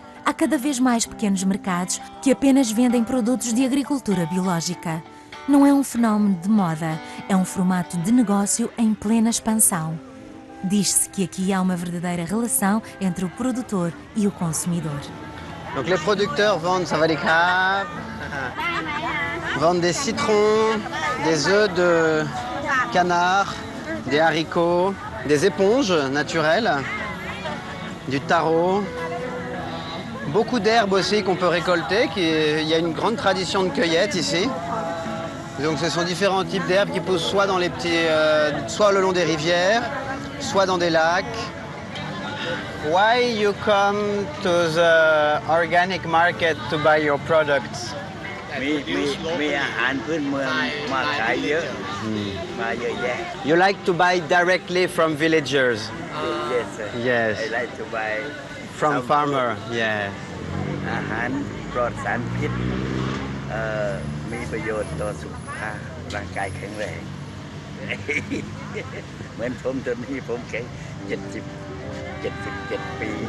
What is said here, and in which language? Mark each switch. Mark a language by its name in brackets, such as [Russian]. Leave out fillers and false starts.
[Portuguese] Há cada vez mais pequenos mercados que apenas vendem produtos de agricultura biológica. Não é um fenómeno de moda, é um formato de negócio em plena expansão. Diz-se que aqui há uma verdadeira relação entre o produtor e o consumidor. [French] Donc les producteurs vendent savadikap, vendent des citrons, des œufs de canard, des haricots, des éponges naturelles, du taro, beaucoup d'herbes aussi qu'on peut récolter. Il y a une grande tradition de cueillette ici. Donc ce sont différents types d'herbes qui poussent soit dans les petits, soit le long des rivières, soit dans des lacs. [English] Why you come to the organic market to buy your products? [Thai] มีอาหารพื้นเมืองมาขายเยอะมาเยอะแยะ [English] You like to buy directly from villagers? Yes, sir. Yes. I like to buy From farmer, yeah. [Thai] อาหารปลอดสารพิษมีประโยชน์ต่อสุขภาพร่างกายแข็งแรง เหมือนผมตอนนี้ผมแข็ง77 ปี